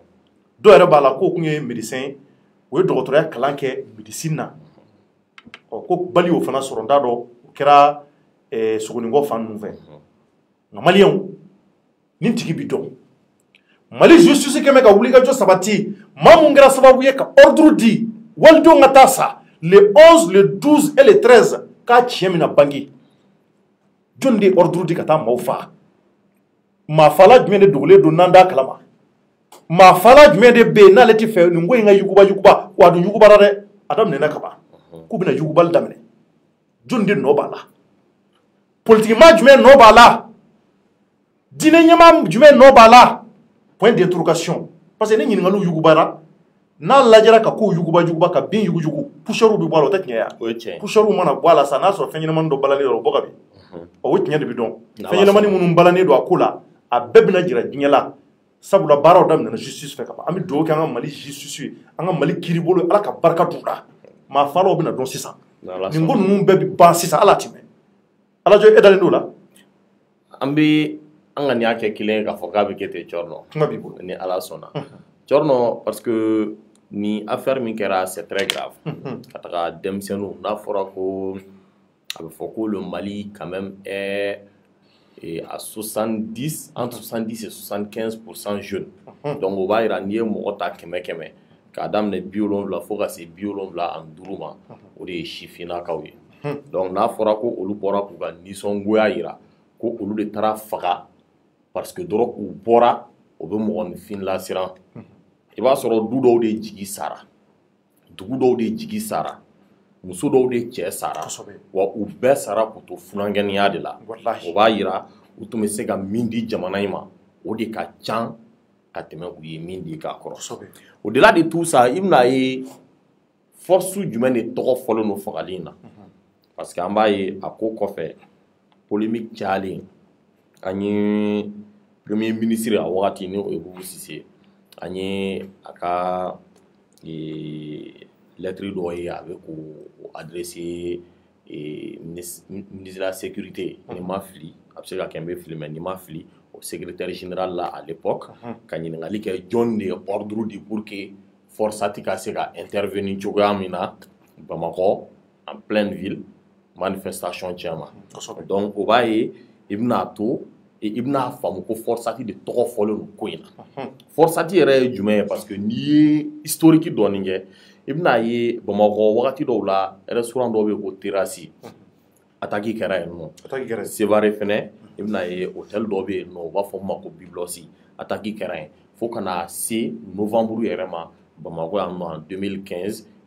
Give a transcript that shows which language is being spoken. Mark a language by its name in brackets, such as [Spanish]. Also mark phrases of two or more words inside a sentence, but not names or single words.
[Bambara] dɔw yɛrɛ b'a la ko kun ye médecin o ye dɔgɔtɔrɔya kalan kɛ médecine na ko bali y'o fana sɔrɔ n t'a dɔn o kɛra Sogonikɔ fan ninnu fɛ nka maliyɛnw nin tigi bi dɔn Mali justice kɛmɛ ka wuli ka jɔ sabati maa mun kɛra sababu ye ka ordre di walidenw ka taa sa [French] le 11 le 12 et le 13 [Bambara] k'a tiɲɛ min na bange jɔn de ye ordre di ka taa maaw faga maa fala jumɛn de dogolen don n'an t'a kalama maa fala jumɛn de bɛ yen n'ale tɛ fɛ nin ko in ka yuguba wa a dun yugubara dɛ a daminɛna ka ban k'u bɛna yugubali daminɛ jɔn de nɔ b'a la politikimaa jumɛn nɔ b'a la diinɛ ɲɛmaa jumɛn nɔ b'a la [French] point d'interrogation parce que [Bambara] ni ɲininkaliw yugubara n'a lajɛra ka kow yuguba ka bin yugujugu poussière bɛ bɔ a la o tɛ tiɲɛ ya poussière mana bɔ a la sa n'a sɔrɔ fɛn ɲɛnamani dɔ balannen o bɔ ka bin o tiɲɛ de bɛ dɔn fɛn ɲɛnamani minnu balannen don a ko la a bɛɛ bɛna jira diɲɛ la sabula baaraw daminɛna justice fɛ ka ban an bɛ dugawu kɛ an ka Mali justice ye an ka Mali kiiribolo Ala ka barika d'u la maa falaw bɛna dɔn sisan nin ko ninnu bɛɛ bɛ ban sisan Ala tɛmɛ Ala jɔ e dalen d'o la an bɛ an ka nin y'a kɛ kelen ye k'a fɔ k'a bɛ kɛ ten Cɔrɔnɔ kuma b'i bolo ni Ala sɔnna Cɔrɔnɔ [French] parce que [Bambara] ni affaire min kɛra [French] c'est très grave [Bambara] ka taga denmisɛnninw n'a fɔra ko a bɛ fɔ ko [French] le Mali quand même est à 70 entre 70 et 75% jeunes donc [Bambara] o b'a jira n'i ye mɔgɔ ta kɛmɛ kɛmɛ k'a daminɛ 70 fo ka se 75 ma o de ye sifinnakaw ye donc n'a fɔra ko olu bɔra k'u ka nisɔngoya jira ko olu de taara faga [French] parce que [Bambara] dɔrɔn u bɔra o bɛ mɔgɔninfin lasiran i b'a sɔrɔ du dɔw de jigi sara dugu dɔw de jigi sara muso dɔw de cɛ sara wa u bɛɛ sara k'u to funankɛniya de la o b'a jira u tun bɛ se ka min di jamana in ma o de ka can ka tɛmɛ u ye min di k'a kɔrɔ o de la [French] de tout ça [Bambara] i bɛna ye force jumɛn de tɔgɔ fɔlen don fagali in na [French] parce que [Bambara] an b'a ye a ko kɔfɛ polémique cayalen an ye [French] premier ministre [Bambara] a wagati ni o ye Bubu Sise an ye a ka lettre dɔ ye a bɛ k'o [French] adressé ministre de la sécurité [Bambara] ni ma fili a bɛ se ka kɛ n bɛ fili mais ni ma fili [French] au secrétaire général [Bambara] la [French] à l'époque [Bambara] ka ɲininkali kɛ jɔn de ye ordre di [French] pour que [Bambara] forçati ka se ka intervenir cogoya min na Bamakɔ [French] en pleine ville manifestation [Bambara] cɛ ma donc o b'a ye i bɛna to i bɛna faamu ko forçati de tɔgɔ fɔlen don ko in na forçati yɛrɛ ye jumɛn ye [French] parce que [Bambara] n'i ye historique dɔɔni kɛ i bɛna ye Bamakɔ wagati dɔw la restaurant dɔw bɛ yen ko [French] terrasse attaque [Bambara] kɛra yen nɔ Sevare fɛnɛ i bɛna ye hôtel dɔw bɛ yen nɔ u b'a fɔ o ma ko Biblos attaque kɛra yen fo ka na se novembre yɛrɛ ma Bamakɔ yan nɔ en 2015 i